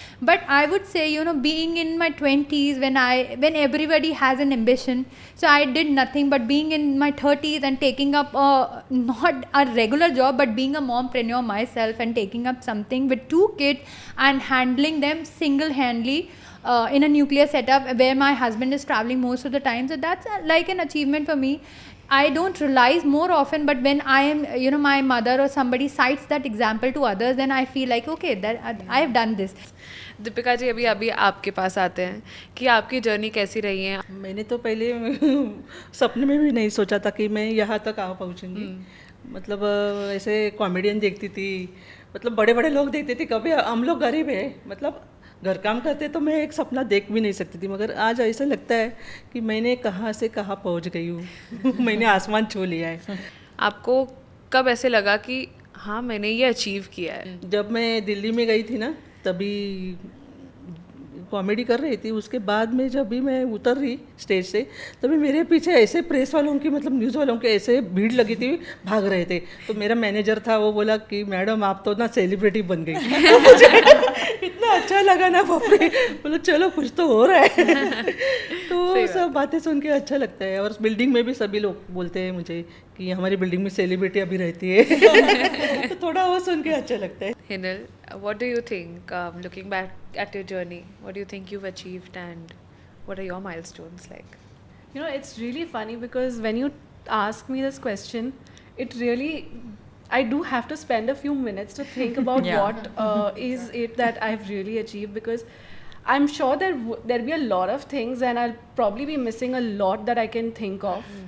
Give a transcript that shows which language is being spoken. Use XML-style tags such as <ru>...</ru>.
<en>But I would say, being in my 20s, when everybody has an ambition, so I did nothing but being in my 30s and taking up not a regular job, but being a mompreneur myself and taking up something with two kids and handling them single handedly in a nuclear setup where my husband is traveling most of the time. So that's like an achievement for me. I don't realize more often, but when I am, my mother or somebody cites that example to others, then I feel like, okay, that I have done this.</en> <hi>Deepika ji, अभी अभी आपके पास आते हैं कि आपकी journey कैसी रही है. मैंने तो पहले सपने में भी नहीं सोचा था कि मैं यहाँ तक आ पहुँचूँगी. मतलब ऐसे कॉमेडियन देखती थी, मतलब बड़े बड़े लोग देखती थी. कभी हम लोग गरीब है, मतलब घर काम करते तो मैं एक सपना देख भी नहीं सकती थी. मगर आज ऐसा लगता है कि मैंने कहाँ से कहाँ पहुँच गई हूँ. मैंने आसमान छू लिया है. आपको कब ऐसे लगा कि हाँ मैंने ये अचीव किया है? जब मैं दिल्ली में गई थी ना, तभी कॉमेडी कर रही थी. उसके बाद में जब भी मैं उतर रही स्टेज से, तभी मेरे पीछे ऐसे प्रेस वालों की, मतलब न्यूज़ वालों के ऐसे भीड़ लगी थी, भाग रहे थे. तो मेरा मैनेजर था, वो बोला कि मैडम आप तो ना सेलिब्रिटी बन गई. तो मुझे इतना अच्छा लगा ना, बाप रे. बोलो चलो कुछ तो हो रहा है. तो सब बातें सुन के अच्छा लगता है. और बिल्डिंग में भी सभी लोग बोलते हैं मुझे कि हमारी बिल्डिंग में सेलिब्रिटी अभी रहती है. तो थोड़ा वो सुन के अच्छा लगता है.</hi> <en>Hinal, what do you think, looking back at your journey, what do you think you've achieved and what are your milestones like? You know, it's really funny because when you ask me this question, it really, I do have to spend a few minutes to think about what is it that I've really achieved, because I'm sure there'll be a lot of things and I'll probably be missing a lot that I can think of.</en>